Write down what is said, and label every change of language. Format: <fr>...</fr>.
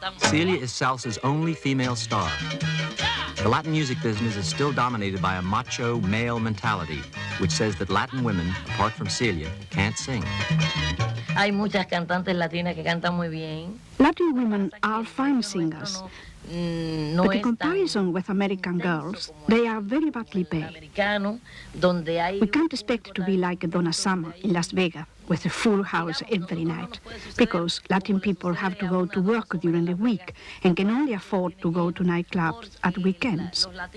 <en>Celia is salsa's only female star. The Latin music business is still dominated by a macho male mentality, which says that Latin women, apart from Celia, can't sing.</en> <es>Hay muchas cantantes latinas que cantan muy bien.</es> <en>Latin women are fine singers, but in comparison with American girls, they are very badly paid. We can't expect to be like Donna Summer in Las Vegas with a full house every night, because Latin people have to go to work during the week and can only afford to go to nightclubs at weekends.</en>